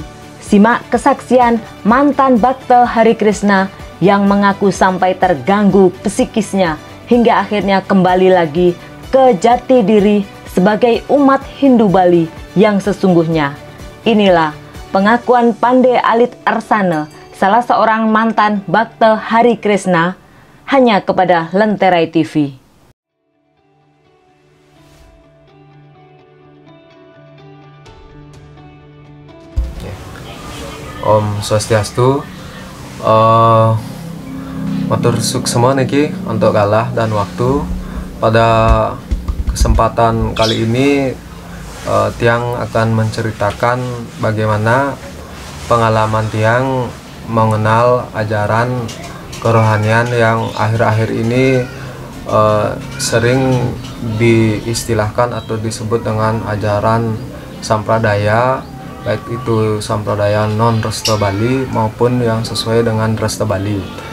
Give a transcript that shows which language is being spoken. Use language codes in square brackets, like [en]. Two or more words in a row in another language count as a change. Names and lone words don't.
[id] Simak kesaksian mantan Bhakta Hari Krishna yang mengaku sampai terganggu psikisnya hingga akhirnya kembali lagi ke jati diri sebagai umat Hindu Bali yang sesungguhnya. Inilah pengakuan Pandey Alit Arsana, salah seorang mantan Bhakta Hari Krishna, hanya kepada Lenterai TV. [ban] Om Swastiastu. Matur suksema niki [id] untuk kalah dan waktu. Pada kesempatan kali ini Tiang akan menceritakan bagaimana pengalaman Tiang mengenal ajaran kerohanian yang akhir-akhir ini sering diistilahkan atau disebut dengan ajaran sampradaya, baik itu sampradaya non Resta Bali maupun yang sesuai dengan Resta Bali.